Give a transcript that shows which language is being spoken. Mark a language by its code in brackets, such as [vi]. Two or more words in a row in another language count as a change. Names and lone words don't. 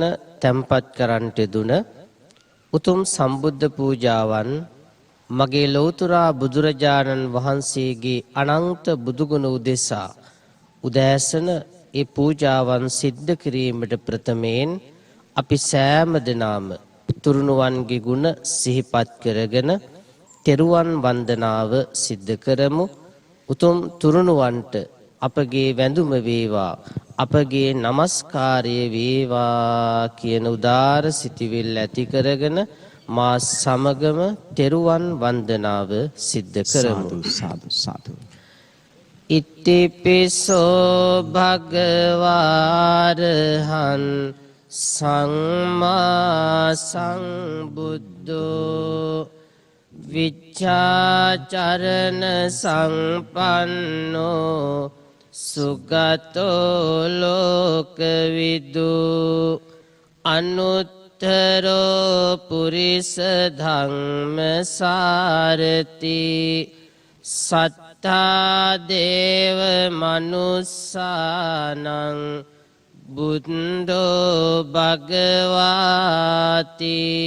[si] තැන්පත් කරන්නට දුන උතුම් සම්බුද්ධ පූජාවන් මගේ ලෞතුරා බුදුරජාණන් වහන්සේගේ අනන්ත බුදුගුණ උදෙසා උදෑසන ඒ පූජාවන් සිද්ධ කිරීමට ප්‍රථමයෙන් අපි සෑම දිනම තුරුණුවන්ගේ ගුණ සිහිපත් කරගෙන තෙරුවන් වන්දනාව සිද්ධ කරමු. උතුම් තුරුණුවන්ට අපගේ වැඳුම වේවා, අපගේ নমස්කාරය වේවා කියන උදාර සිතිවිල්ල ඇති කරගෙන මා සමගම තෙරුවන් වන්දනාව සිද්ධ කරමු. සාදු සාදු. [pi] ඉතිපිසෝ භගවාරහං සම්මා සම්බුද්ධෝ විච්ඡාචරණ සංපන්නෝ සුගතෝ ලෝකවිදු අනුත්තරෝ පුරිස ධම්මසාරති සත්තා දේව මනුස්සානං බුද්ධෝ භගවාති